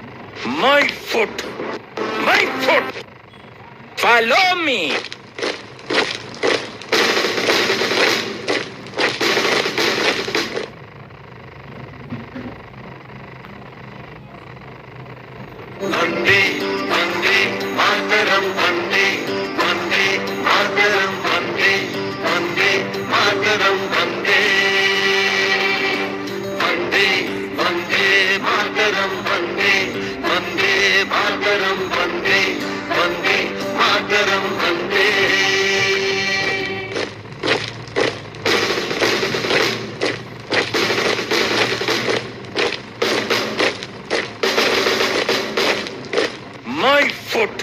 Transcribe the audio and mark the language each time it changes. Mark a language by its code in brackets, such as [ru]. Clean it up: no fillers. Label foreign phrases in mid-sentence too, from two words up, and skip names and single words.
[en] My foot! My foot! Follow me! [sa] Vande, Vande, Mataram, Vande, Vande, Mataram, Vande, Vande, Mataram, Vande, Vande, Vande, Mataram, Vande, Vande, Mataram, Vande, Vande, Mataram, Vande. [en] My foot!